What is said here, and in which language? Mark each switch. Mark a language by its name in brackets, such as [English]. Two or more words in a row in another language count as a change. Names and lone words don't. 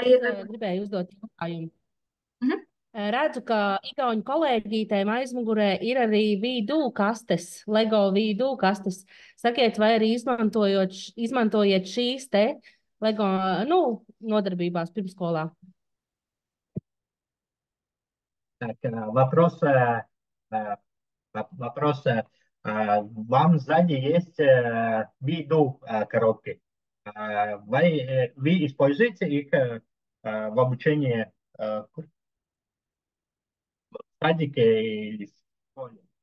[Latvian] Es gribēju uzdot jautājumu. Redzu, ka igauņu kolēģītēm aizmugurē ir arī V2 kastes, Lego V2 kastes. Sakiet, vai arī izmantojiet šīs te Lego, nodarbībās pirmskolā? [Russian] Так, вопрос. Вам сзади есть виду коробки. Вы используете их в обучении в садике и школе?